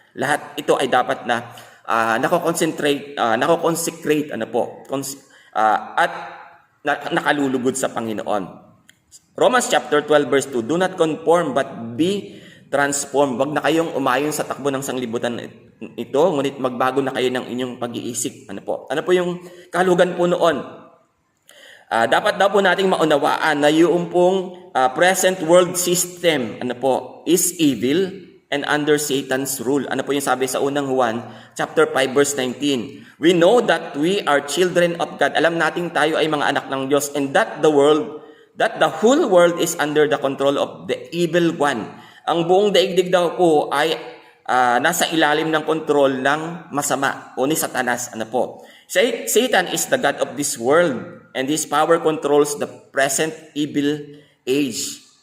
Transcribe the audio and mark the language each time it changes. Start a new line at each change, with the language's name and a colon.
Filipino: Lahat ito ay dapat na nako-consecrate, ano po? At nakalulugod sa Panginoon.
English: Romans chapter 12 verse 2, do not conform but be transformed.
Filipino: Wag na kayong umayon sa takbo ng sanglibutan ito, ngunit magbago na kayo ng inyong pag-iisip. Ano po yung kahulugan po noon? Dapat daw po nating maunawaan na yung pong
English: present world system is evil and under Satan's rule.
Filipino: Ano po yung sabi sa unang Juan chapter 5 verse 19?
English: We know that we are children of God.
Filipino: Alam nating tayo ay mga anak ng Diyos,
English: and that the whole world is under the control of the evil one.
Filipino: Ang buong daigdig daw po ay nasa ilalim ng kontrol ng masama o ni Satanas.
English: Satan is the god of this world, and his power controls the present evil age.